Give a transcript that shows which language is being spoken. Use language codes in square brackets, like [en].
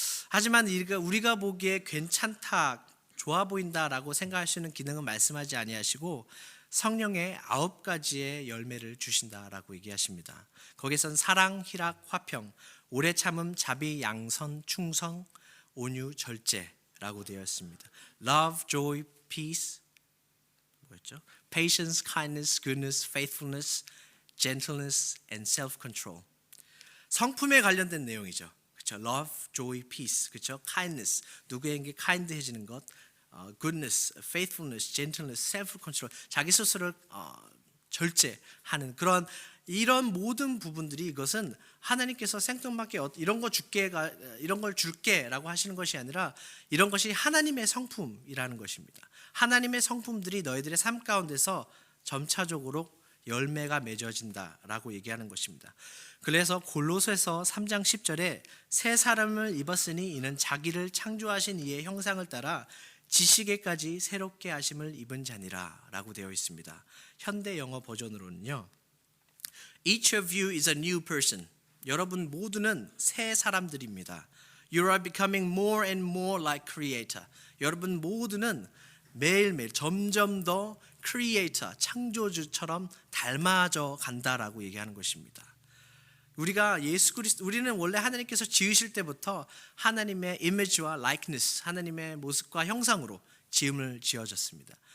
[ko] 하지만 우리가 보기에 괜찮다, 좋아 보인다라고 생각하시는 기능은 말씀하지 아니하시고 성령의 9가지의 열매를 주신다라고 얘기하십니다. 거기선 사랑, 희락, 화평, 오래 참음, 자비, 양선, 충성, 온유, 절제라고 되어 있습니다. [en] Love, joy, peace, [ko] 뭐였죠? [en] Patience, kindness, goodness, faithfulness, gentleness, and self-control. [ko] 성품에 관련된 내용이죠. 그렇죠? [en] Love, joy, peace, [ko] 그렇죠? [en] Kindness, [ko] 누구에게 [en] kind [ko] 해지는 것, [en] goodness, faithfulness, gentleness, self-control, [ko] 자기 스스로를 절제하는 그런 이런 모든 부분들이 이것은 하나님께서 생뚱맞게 이런 걸 줄게라고 하시는 것이 아니라 이런 것이 하나님의 성품이라는 것입니다. 하나님의 성품들이 너희들의 삶 가운데서 점차적으로 열매가 맺어진다라고 얘기하는 것입니다. 그래서 골로새서 3장 10절에 새 사람을 입었으니 이는 자기를 창조하신 이의 형상을 따라 지식에까지 새롭게 하심을 입은 자니라 라고 되어 있습니다. 현대 영어 버전으로는요, [en] Each of you is a new person. [ko] 여러분 모두는 새 사람들입니다. [en] You are becoming more and more like Creator. [ko] 여러분 모두는 매일매일 점점 더 Creator, 창조주처럼 닮아져 간다라고 얘기하는 것입니다. 우리가 예수 그리스도, 우리는 원래 하나님께서 지으실 때부터 하나님의 image와 likeness, 하나님의 모습과 형상으로 지음을 지어졌습니다.